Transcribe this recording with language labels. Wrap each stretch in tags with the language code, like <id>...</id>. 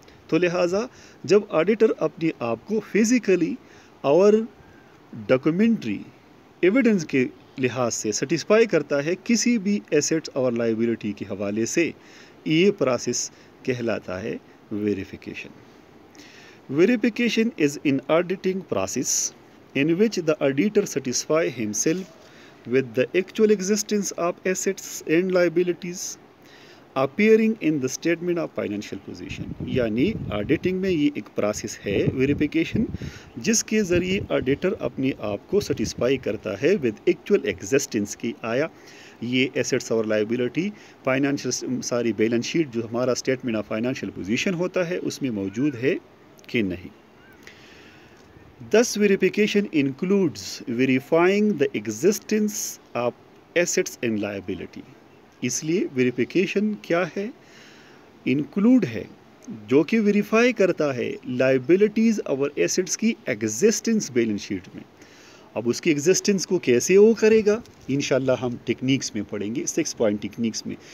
<hi>तो लिहाजा जब ऑडिटर अपने आप को फिज़िकली और डॉक्यूमेंट्री एविडेंस के लिहाज से सेटिस्फाई करता है किसी भी एसेट्स और लायबिलिटी के हवाले से, ये प्रोसेस कहलाता है verification.</hi> <en>Verification is an auditing process in which the auditor satisfies himself with the actual existence of assets and liabilities appearing in the statement of financial position।</en> <hi>यानी ऑडिटिंग में ये एक प्रोसेस है वेरिफिकेशन, जिसके ज़रिए auditor अपने आप को सेटिस्फाई करता है विद एक्चुअल एग्जिस्टेंस की, आया ये एसेट्स और लायबिलिटी फाइनेंशियल सारी बैलेंस शीट जो हमारा स्टेटमेंट ऑफ फाइनेंशियल पोजीशन होता है उसमें मौजूद है कि नहीं।</hi> <en>Thus verification includes verifying the existence of assets and liability।</en> <hi>इसलिए वेरिफिकेशन क्या है? इंक्लूड है, जो कि वेरीफाई करता है लाइबिलिटीज़ और एसेट्स की एग्जिस्टेंस बैलेंस शीट में। अब उसकी एग्जिस्टेंस को कैसे वो करेगा, इंशाल्लाह हम टेक्निक्स में पढ़ेंगे, 6 पॉइंट टेक्निक्स में।</hi>